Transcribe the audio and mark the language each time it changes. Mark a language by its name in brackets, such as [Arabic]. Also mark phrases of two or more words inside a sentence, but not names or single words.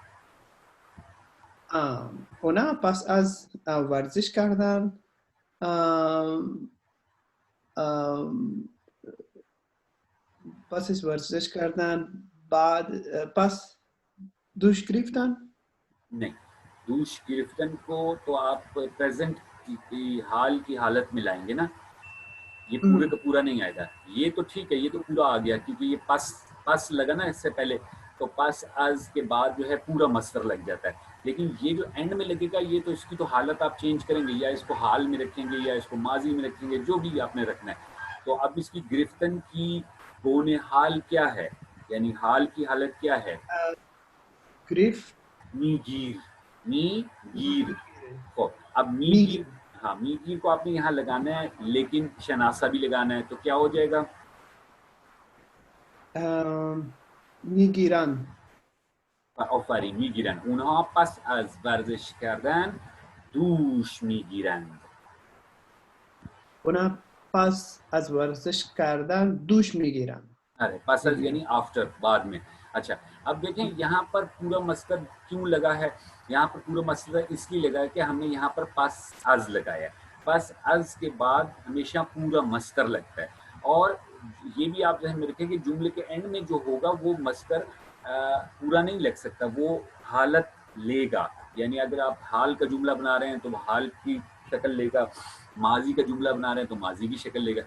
[Persian] اونا پس از ورزش کردن پس از ورزش کردن بعد پس دوش گرفتن. [Urdu] نہیں, [Persian] دوش گرفتن [Urdu] کو تو آپ پریزنٹ کی حال کی حالت میں لائیں گے نا. یہ پورے کا پورا نہیں آئے گا. یہ تو ٹھیک ہے, یہ تو پورا آ گیا کیونکہ یہ پس لگا نا اس سے پہلے, تو [Persian] پس از [Urdu] کے بعد جو ہے پورا مصدر لگ جاتا ہے. لیکن یہ جو اینڈ میں لگے گا یہ تو اس کی تو حالت آپ چینج کریں گے, یا اس کو حال میں رکھیں گے یا اس کو ماضی میں رکھیں گے, جو بھی آپ نے رکھنا ہے. تو اب اس کی گرفتن کی گون حال کیا ہے, یعنی حال کی حالت کیا ہے؟ گرفت میگیر. میگیر. اب میگیر, ہاں میگیر کو آپ نے یہاں لگانا ہے لیکن شناسہ بھی لگانا ہے, تو کیا ہو جائے گا؟ میگیرن. آفرین, میگیرن. [Persian] اونها پس از ورزش کردن دوش میگیرند. اونها پس از ورزش کردن دوش میگیرن. [Urdu] ارے [Persian] پس از [Urdu] یعنی آفٹر, بعد میں. اچھا اب دیکھیں یہاں پر پورا مصدر کیوں لگا ہے. یہاں پر پورا مصدر اس لیے لگا ہے کہ ہم نے یہاں پر [Persian] پس از [Urdu] لگایا. [Persian] پس از [Urdu] کے بعد ہمیشہ پورا مصدر لگتا ہے. اور یہ بھی آپ ذہن میں رکھیں کہ جملے کے اینڈ میں جو ہوگا وہ مصدر پورا نہیں لگ سکتا, وہ حالت لے گا. یعنی اگر آپ حال کا جملہ بنا رہے ہیں تو وہ حال کی شکل لے گا, ماضی کا جملہ بنا رہے ہیں تو ماضی کی شکل لے گا.